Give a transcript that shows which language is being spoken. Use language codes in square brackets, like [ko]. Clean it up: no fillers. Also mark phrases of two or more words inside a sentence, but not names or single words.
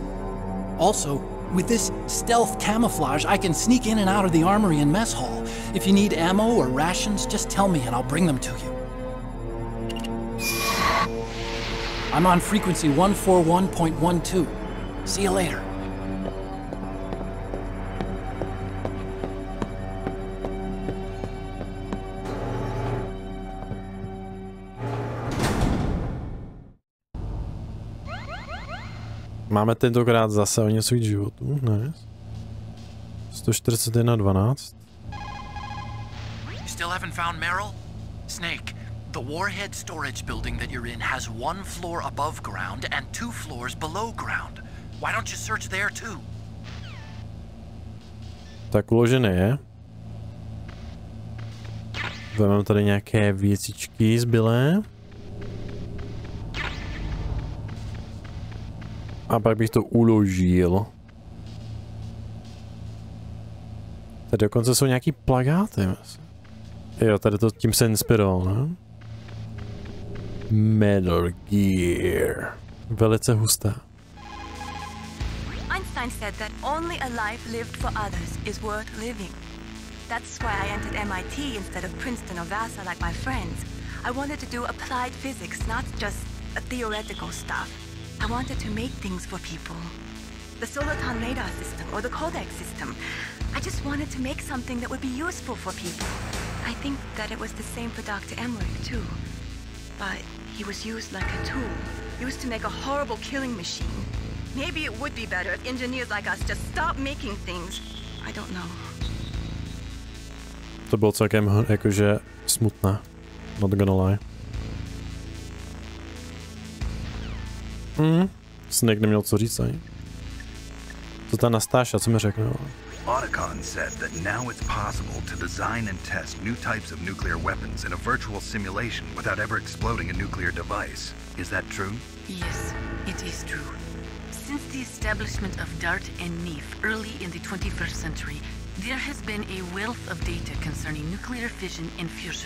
[en] Also, with this stealth camouflage, I can sneak in and out of the armory and mess hall. If you need ammo or rations, just tell me and I'll bring them to you. I'm on frequency 141.12. See you later. [cs] Máme tentokrát zase o něco víc životů, ne? 141.12. [en] You still haven't found Meryl? Snake, the warhead storage building that you're in has 1 floor above ground and 2 floors below ground. Why don't you search there too? [cs] Tak uložené je. Vezmeme tady nějaké věcičky zbylé. A pak bych to uložil. Tady dokonce jsou nějaký plagáty. Jo, tady to tím se inspiroval, ne? Metal Gear. Velice husté. [en] Einstein said that only a life lived for others is worth living. That's why I entered MIT instead of Princeton or Vassar like my friends. I wanted to do applied physics, not just theoretical stuff. I wanted to make things for people. The Soliton radar system or the Codex system. I just wanted to make something that would be useful for people. I think that it was the same for Dr. Emmerich too. But he was used like a tool, used to make a horrible killing machine. Maybe it would be better if engineers like us just stopped making things. I don't know. [cs] To bylo celkem jakože smutné. [en] Not gonna lie. [cs] Snake neměl co říct ani. Co ta Nastáša, co mi řekne? [en] Otacon said that now it's possible to design and test new types of nuclear weapons in a virtual simulation without ever exploding a nuclear device. Is that true? Yes, it is true. Since the establishment of DART and NEEF early in the 21st century, there has been a wealth of data concerning nuclear fission and fusion.